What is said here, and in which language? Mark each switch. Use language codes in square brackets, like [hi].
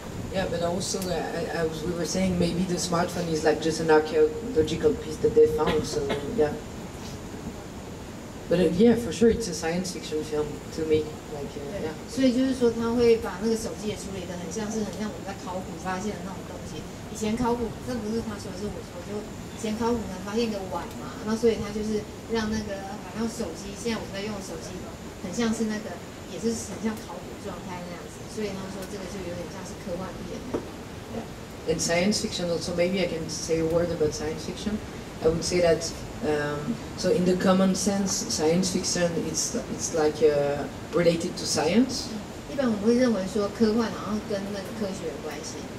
[en] Yeah, but also we were saying maybe the smartphone is like just an archaeological piece that they found. So yeah. But yeah, for sure, it's a science fiction film to me. Like, yeah. [zh] 所以就是说，他会把那个手机也处理得很像我们在考古发现的那种东西。以前考古，这不是他说的，是我说，就以前考古呢发现一个碗嘛，那所以他就是让那个好像手机，现在我们在用的手机，很像是那个，也是很像考古状态那样子。所以他说这个就有点像是科幻片。 [en] In science fiction, also maybe I can say a word about science fiction. I would say that. So in the common sense, science fiction it's like related to science. [zh] 一般我们会认为说科幻好像跟那个科学有关系。